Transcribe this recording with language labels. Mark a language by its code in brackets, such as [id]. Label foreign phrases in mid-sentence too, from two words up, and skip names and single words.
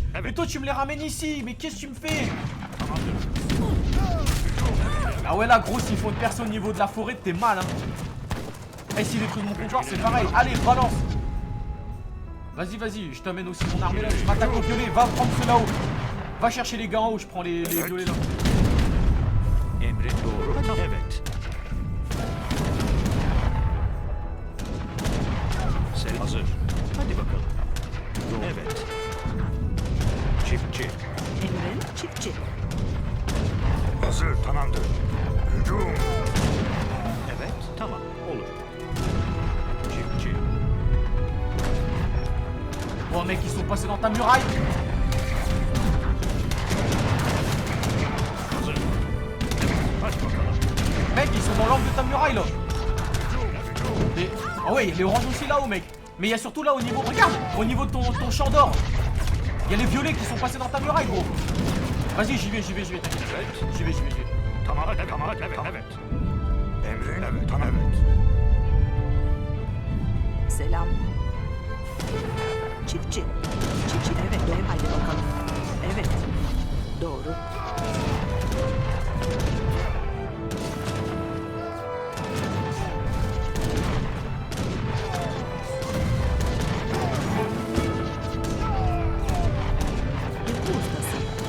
[fr] Et toi, tu me les ramènes ici. Mais qu'est-ce que tu me fais? Ah ouais, là, gros, s'il faut une personne au niveau de la forêt, t'es mal, hein. Et s'il détruit mon comptoir, c'est pareil. Allez, balance. Vas-y, je t'amène aussi mon armée là. Je m'attaque aux violets. Va prendre ceux là-haut. Va chercher les gars en haut, je prends les violets là. [tr] Emrin doğru. Evet. Selam. Hazır. Hadi bakalım. Evet. Çiftçi. Emrin çiftçi. Hazır. Tamamdır. Hücum. Evet. Tamam. Olur. Çiftçi. [fr] Oh mec, ils sont passés dans ta muraille. [tr] Hazır. Hadi bakalım. [fr] Mec, ils sont dans l'angle de ta muraille là. Ah ouais, il y a les oranges aussi là-haut, mec. Mais il y a surtout là au niveau, regarde, au niveau de ton champ d'or. Il y a les violets qui sont passés dans ta muraille, gros. Vas-y, j'y vais, t'inquiète. J'y vais. [tr] Tamam. Evet. Emrin. Evet. Tamam. Evet. Selam. Çiftçi. Evet, doğru. Haydi bakalım. Evet. Doğru. Yapı ustası.